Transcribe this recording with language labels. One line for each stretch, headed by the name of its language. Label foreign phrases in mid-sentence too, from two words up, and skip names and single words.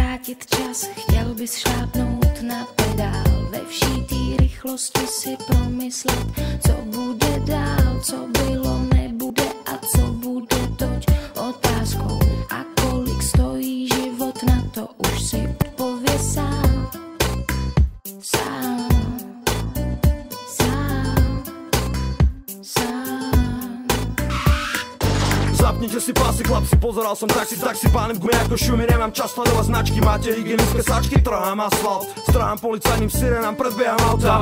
Czech: ztratit čas, chtěl bys šlápnout na pedál, ve vší té rychlosti si promyslet, co bude dál, co bylo nebude a co bude toť otázkou. A kolik stojí život, na to už si odpověz sám. Sám.
Slovak: Zapnite si pásy, chlapci, pozeral som taxi, pánem v gume ako šumi, nemám čas sledovať značky, máte hygienické sačky, trhám asfalt, strhám policajným sirenám, predbieham auta.